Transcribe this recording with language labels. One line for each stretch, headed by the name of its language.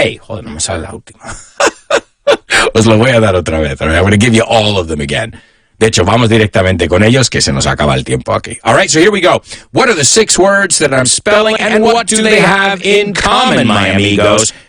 Spanish: Joder, no me sale la última. Os lo voy a dar otra vez.
English: I'm going to give you all of them again.
Spanish: De hecho, vamos directamente con ellos, que se nos acaba el tiempo aquí.
English: All right, so here we go. What are the 6 words that I'm spelling, and what do they have in common, my amigos?